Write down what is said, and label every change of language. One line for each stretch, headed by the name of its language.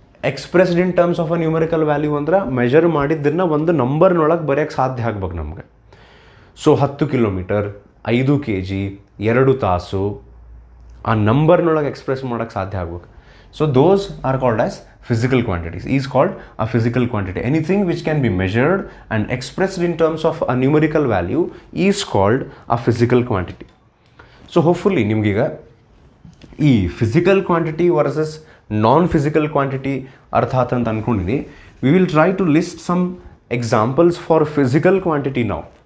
English: expressed in terms of a numerical value
Kannada: ಅಂದ್ರೆ measure ಮಾಡಿದ್ದನ್ನು ಒಂದು ನಂಬರ್ನೊಳಗೆ ಬರೆಯೋಕ್ಕೆ ಸಾಧ್ಯ ಆಗ್ಬೇಕು ನಮಗೆ. ಸೊ 10 ಕಿಲೋಮೀಟರ್, 5 kg, 2 ತಾಸು, ಆ ನಂಬರ್ನೊಳಗೆ ಎಕ್ಸ್ಪ್ರೆಸ್ ಮಾಡೋಕ್ಕೆ ಸಾಧ್ಯ ಆಗ್ಬೇಕು.
English: So those are called as physical quantities. Is called a physical quantity. Anything which can be measured and expressed in terms of a numerical value is called a physical quantity.
Kannada: So hopefully ನಿಮಗೀಗ ಈ physical quantity versus ನಾನ್ physical quantity ಅರ್ಥ ಆತ ಅಂತ ಅಂದ್ಕೊಂಡಿನಿ.
English: We will try to list some examples for physical quantity ನಾವು.